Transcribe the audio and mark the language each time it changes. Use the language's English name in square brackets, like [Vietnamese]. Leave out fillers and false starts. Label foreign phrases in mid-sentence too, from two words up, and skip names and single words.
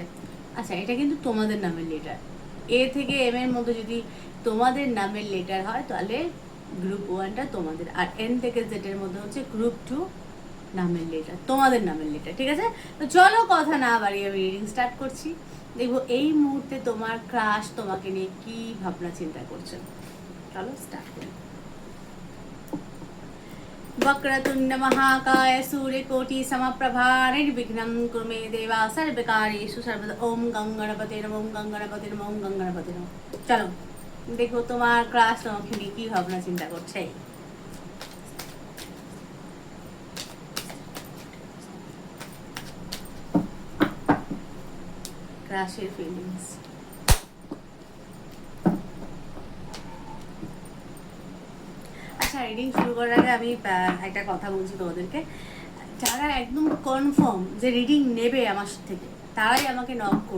[Bangla] আচ্ছা, এটা কিন্তু তোমাদের নামের লেটার, এ থেকে এম এর মধ্যে যদি তোমাদের নামের লেটার হয় তাহলে [English] group one [Bangla] তোমাদের, আর এন থেকে জেড এর মধ্যে হচ্ছে [English] group two [Bangla] নামের লেটার, তোমাদের নামের লেটার। ঠিক আছে, তো চলো কথা না বাড়িয়ে আমি [English] reading start [Bangla] করছি। দেখবো এই মুহূর্তে তোমার ক্রাশ তোমাকে নিয়ে কি ভাবনা চিন্তা করছে। চলো স্টার্ট করি। [Sanskrit] वक्रतुंड महाकाय सूर्यकोटि समप्रभा निर्विघ्नं कुरु मे देवा सर्वकार्येषु सर्वदा। ओम गंगणपते नमः, ओम गंगणपते नमः, ओम गंगणपते नमः। [Bangla] চলো দেখো তোমার ক্রাশ তোমাকে নিয়ে কি ভাবনা চিন্তা করছে। ক্রাশের ফিলিংস। আচ্ছা, রিডিং শুরু করার আগে আমি একটা কথা বলছি তোমাদেরকে, যারা একদম কনফার্ম যে রিডিং নেবে আমার থেকে তারাই আমাকে নক করো।